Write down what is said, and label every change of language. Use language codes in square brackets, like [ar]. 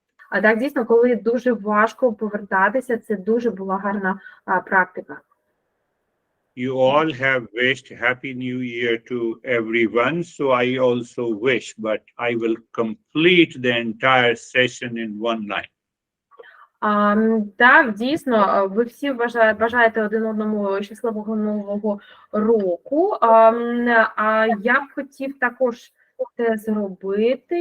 [uk] А так, дійсно, коли дуже важко повертатися, це дуже була гарна практика. [en] You all have wished Happy New Year to everyone, so I also wish, but I will complete the entire session in one line. [uk] Так, дійсно, ви всі бажаєте один одному щасливого нового року. А я б хотів також це зробити.